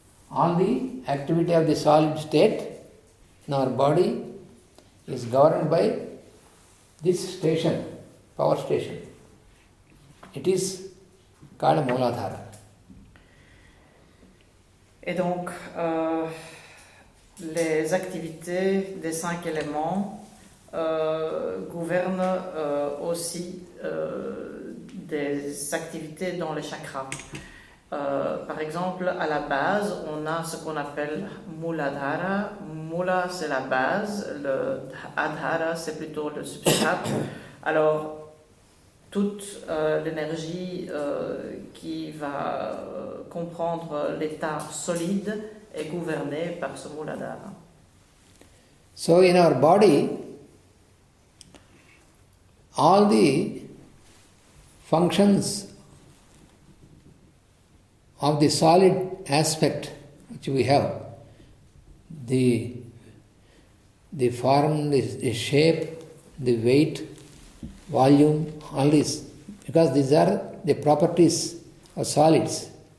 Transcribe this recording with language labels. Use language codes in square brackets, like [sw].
[en] All the activity of the solid state in our body is governed by this station, power station. It is called Mooladhara. [fr] Et donc, les activités des 5 éléments gouvernent aussi des activités dans les chakras. Par exemple, à la base, on a ce qu'on appelle Mooladhara. Mula, c'est la base, le Adhara, c'est plutôt le substrat. Alors, toute l'énergie qui va comprendre l'état solide est gouvernée par ce Mooladhara. [en] So in our body, all the functions of the solid aspect which we have, the form, the shape, the weight, volume, all this, because these are the properties of solids.